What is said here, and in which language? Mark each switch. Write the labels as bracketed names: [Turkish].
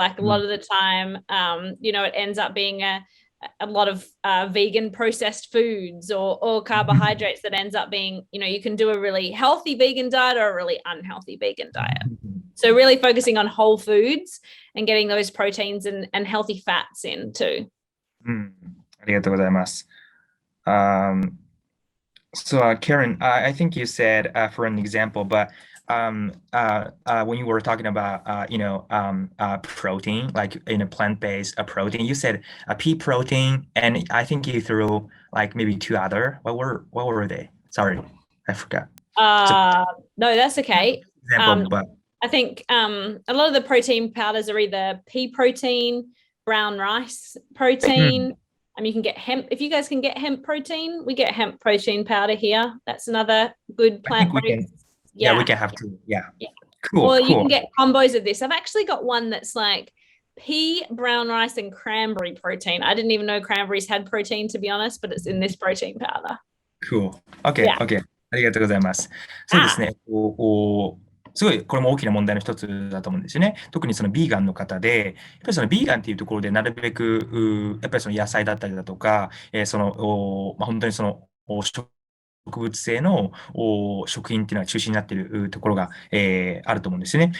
[English] Like a lot of the time, it ends up being a lot of vegan processed foods or carbohydrates that ends up being, you can do a really healthy vegan diet or a really unhealthy vegan diet. So really focusing on whole foods and getting those proteins and healthy fats in too. [Japanese] ありがとうございます。 [English] So, Karen, I think you said for an example, but when you were talking about protein, like in a plant-based protein, you said pea protein, and I think you threw like maybe two other. What were they? Sorry, I forgot. No, that's okay. Example, but I think a lot of the protein powders are either pea protein, brown rice protein. You can get hemp. If you guys can get hemp protein, we get hemp protein powder here. That's another good plant. we can have two. Yeah. Cool. Or you cool. can get combos of this. I've actually got one that's like pea, brown rice, and cranberry protein. I didn't even know cranberries had protein, to be honest, but it's in this protein powder. Cool. OK, Yeah. OK. [Japanese] ありがとうございます。そうですね。すごい、これも大きな問題の一つだと思うんですよね。特にそのビーガンの方で、やっぱりそのビーガンっていうところでなるべく、やっぱりその野菜だったりだとか、本当にその植物性の食品っていうのが中心になっているところが、あると思うんですよね。